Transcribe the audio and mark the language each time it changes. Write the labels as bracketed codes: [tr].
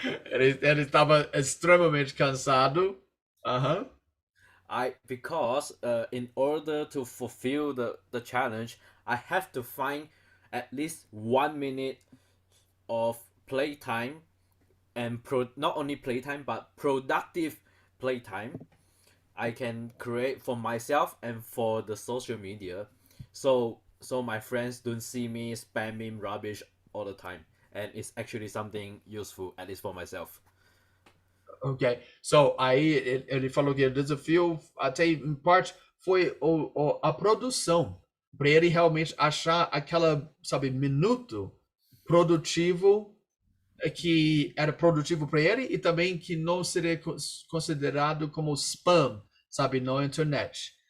[pt] Ele estava extremamente cansado. Uh-huh. [en] Because in order to fulfill the challenge, I have to find at least 1 minute of playtime and not only playtime but productive playtime I can create for myself and for the social media, so my friends don't see me spamming rubbish all the time, and it's actually something useful, at least for myself. Ok. So, [pt] aí ele falou que o desafio, até em parte, foi a produção. Para ele realmente achar aquela, sabe, minuto produtivo que era produtivo para ele e também que não seria considerado como spam, sabe, na internet.